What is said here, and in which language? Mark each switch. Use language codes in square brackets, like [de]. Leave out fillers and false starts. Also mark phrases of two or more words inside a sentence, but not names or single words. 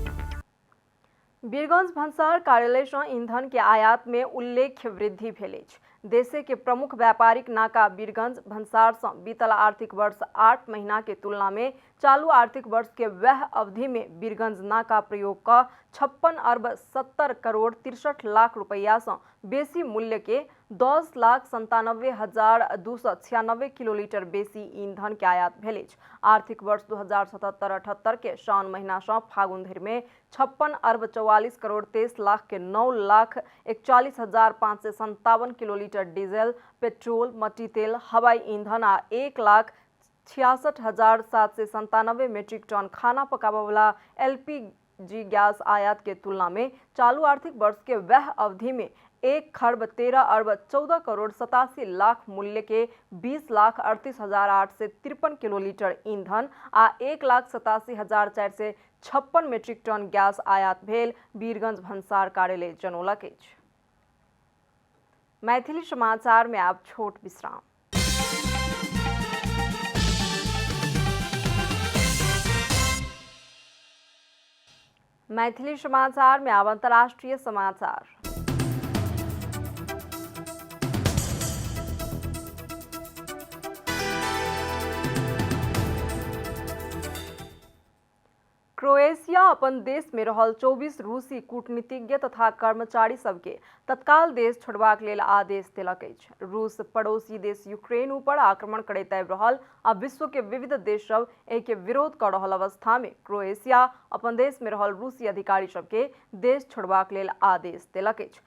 [mai] वीरगंज भन्सार कार्यालय सँ ईंधन के आयात में उल्लेख्य वृद्धि भेल अछि। देशे के प्रमुख व्यापारिक नाका वीरगंज भन्सार से बीतल आर्थिक वर्ष 8 महीना के तुलना में चालू आर्थिक वर्ष के वह अवधि में वीरगंज नाका प्रयोग का 56 अरब 70 करोड़ 63 लाख रुपया से बेसी मूल्य के 10,97,296 किलोलीटर बेसी ईंधन के आयात भेल। आर्थिक वर्ष 2077-78 के सावन महीना से फागुन धरि में 56 अरब 44 करोड़ 23 लाख के 9,41,557 किलोलीटर डीजल, पेट्रोल, मट्टी तेल, हवाई ईंधन आ 1,66,797 मीट्रिक टन खाना पकाबे वाला LPG गैस आयात के तुलना में चालू आर्थिक वर्ष के वह अवधि में 1,13 अरब 14 करोड़ 87 लाख मूल्य के 20,38,853 किलोलीटर ईंधन आ 1,87,456 मीट्रिक टन गैस आयात भेल वीरगंज भन्सार कार्यालय जनौलक अछि। मैथिली समाचार में आप छोट विश्राम। मैथिली समाचार में अब अंतर्राष्ट्रीय समाचार। क्रोएशिया अपन देश में रहल 24 रूसी कूटनीतिज्ञ तथा कर्मचारी सबके तत्काल देश छोड़बाक लेल आदेश देलक अछि। रूस पड़ोसी देश यूक्रेन ऊपर आक्रमण करैत आबि रहल आ विश्व के विविध देश सब एहि के विरोध कर रहल अवस्था में क्रोएशिया अपन देश में रहल रूसी अधिकारी सबके देश छोड़बाक लेल आदेश देलक अछि।